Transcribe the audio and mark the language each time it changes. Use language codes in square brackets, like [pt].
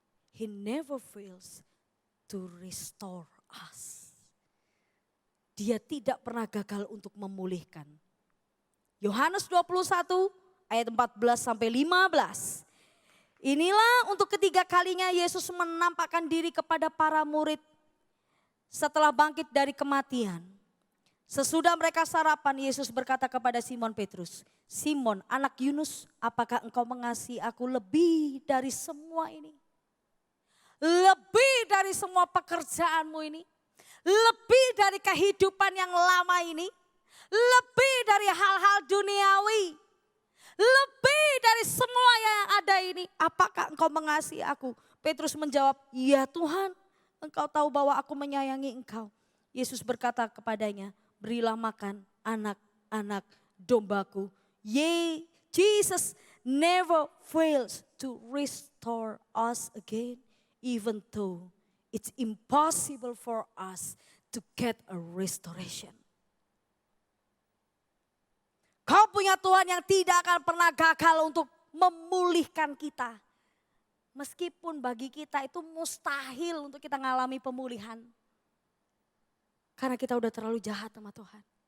[en] He never fails to restore us. [id] Dia tidak pernah gagal untuk memulihkan. Yohanes 21 ayat 14 sampai 15. Inilah untuk ketiga kalinya Yesus menampakkan diri kepada para murid setelah bangkit dari kematian. Sesudah mereka sarapan, Yesus berkata kepada Simon Petrus, "Simon, anak Yunus, apakah engkau mengasihi aku lebih dari semua ini? Lebih dari semua pekerjaanmu ini? Lebih dari kehidupan yang lama ini? Lebih dari hal-hal duniawi? Lebih dari semua yang ada ini, apakah engkau mengasihi aku?" Petrus menjawab, "Ya Tuhan, engkau tahu bahwa aku menyayangi engkau." Yesus berkata kepadanya, "Berilah makan anak-anak dombaku." [en] Jesus never fails to restore us again, even though it's impossible for us to get a restoration. [id] Kau punya Tuhan yang tidak akan pernah gagal untuk memulihkan kita. Meskipun bagi kita itu mustahil untuk kita mengalami pemulihan. Karena kita udah terlalu jahat sama Tuhan.